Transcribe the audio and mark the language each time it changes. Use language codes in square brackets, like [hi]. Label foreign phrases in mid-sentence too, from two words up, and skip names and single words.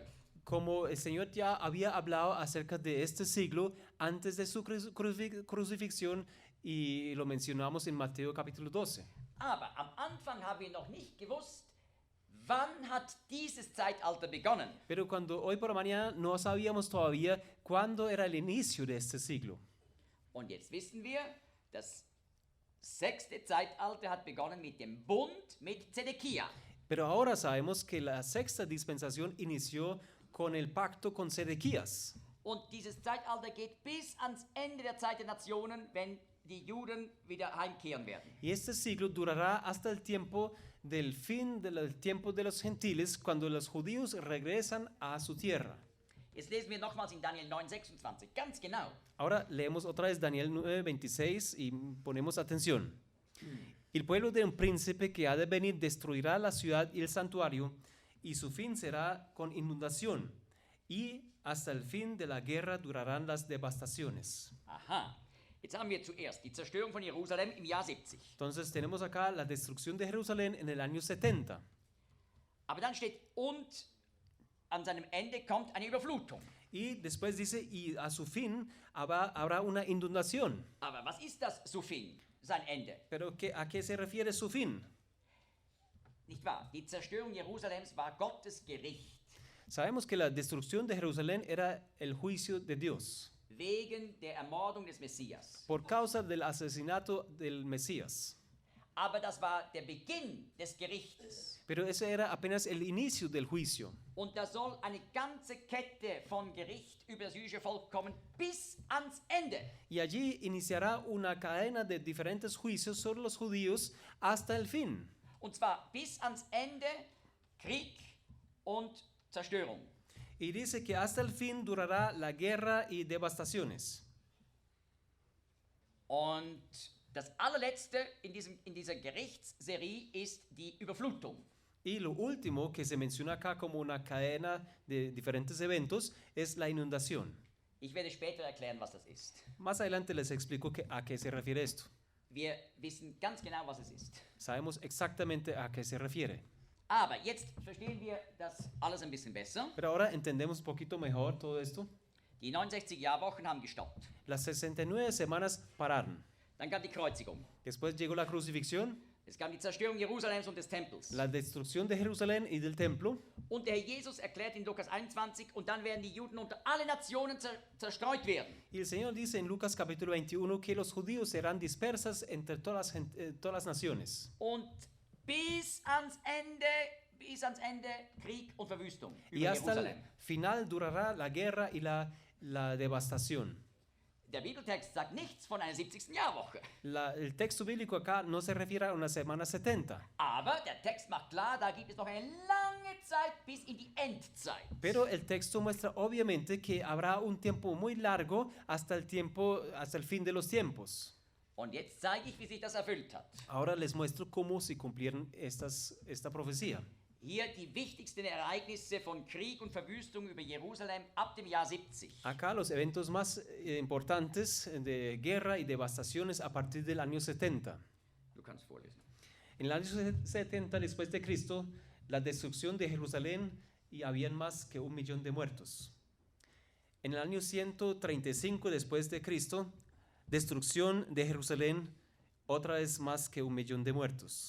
[es] Como el Señor ya había hablado acerca de este siglo antes de su crucifixión y lo mencionamos en Mateo capítulo 12. [de] Aber am Anfang haben wir noch nicht gewusst, wann hat dieses Zeitalter begonnen. [es] Pero hoy por la mañana no sabíamos todavía cuándo era el inicio de este siglo. [de] Und jetzt wissen wir, das 6. Zeitalter hat begonnen mit dem Bund mit Zedekia. [es] Pero ahora sabemos que la sexta dispensación inició con el pacto con Sedequías. [de] Und dieses Zeitalter geht bis ans Ende der Zeit der Nationen, wenn die Juden wieder heimkehren werden. [es] Y este siglo durará hasta el tiempo del fin del tiempo de los gentiles, cuando los judíos regresan a su tierra. [de] Jetzt lesen wir nochmals in Daniel 9,26, ganz genau. [es] Ahora leemos otra vez Daniel 9:26 y ponemos atención. El pueblo de un príncipe que ha de venir destruirá la ciudad y el santuario, y su fin será con inundación, y hasta el fin de la guerra durarán las devastaciones. [de] Aha, jetzt haben wir zuerst die Zerstörung von Jerusalem im Jahr 70. [es] Entonces tenemos acá la destrucción de Jerusalén en el año 70. [de] Aber dann steht, und an seinem Ende kommt eine Überflutung. [es] Y después dice, y a su fin habrá una inundación. [de] Aber was ist das [es] su fin, [de] sein Ende? [es] Pero ¿a qué se refiere su fin? [de] Nicht wahr? Die Zerstörung Jerusalems war Gottes Gericht [es] Sabemos que la destrucción de Jerusalén era el juicio de Dios [de] wegen der Ermordung des Messias. [es] por causa del asesinato del Mesías. [de] Aber das war der Beginn des Gerichtes. [es] Pero ese era apenas el inicio del juicio. [de] Und da soll eine ganze Kette von Gericht über das jüdische Volk kommen bis ans Ende. [es] Y allí iniciará una cadena de diferentes juicios sobre los judíos hasta el fin. [de] Und zwar bis ans Ende Krieg und Zerstörung. [es] Y dice que hasta el fin durará la guerra y devastaciones. [de] Und das allerletzte in dieser Gerichtsserie ist die Überflutung. [es] Y lo último que se menciona acá como una cadena de diferentes eventos es la inundación. [de] Ich werde später erklären, was das ist. [es] Más adelante les explico a qué se refiere esto. [de] Wir wissen ganz genau, was es ist. [es] Sabemos exactamente a qué se refiere. [de] Aber jetzt verstehen wir das alles ein bisschen besser. [es] Pero ahora entendemos un poquito mejor todo esto. [de] Die 69 Jahrwochen haben gestoppt. [es] Las 69 semanas pararon. [de] Dann kam die Kreuzigung. [es] Después llegó la crucifixión, [de] Es kam die Zerstörung Jerusalems und des Tempels. [es] la destrucción de Jerusalén y del templo. [de] Und der Herr Jesus erklärt in Lukas 21, und dann werden die Juden unter alle Nationen zerstreut werden. [es] Y el Señor dice en Lucas capítulo 21 que los judíos serán dispersas entre todas las naciones. [de] Und bis ans Ende Krieg und Verwüstung [es] Y [de] über [es] hasta el [de] Jerusalem. [es] final durará la guerra y la devastación. [de] Der Bibeltext sagt nichts von einer 70. Jahrwoche. [es] El texto bíblico acá no se refiere a una semana 70, [de] Aber der Text macht klar, da gibt es noch eine lange Zeit bis in die Endzeit. [es] pero el texto muestra obviamente que habrá un tiempo muy largo hasta el fin de los tiempos. [de] Und jetzt zeige ich, wie sich das erfüllt hat. [es] Ahora les muestro cómo se cumplieron esta profecía. [de] Hier die wichtigsten Ereignisse von Krieg und Verwüstung über Jerusalem ab dem Jahr 70. [es] Acá los eventos más importantes de guerra y devastaciones a partir del año 70. [de] Du kannst vorlesen. [es] En el año 70 después de Cristo, la destrucción de Jerusalén y habían más que 1 millón de muertos. En el año 135 después de Cristo, destrucción de Jerusalén, otra vez más que 1 millón de muertos.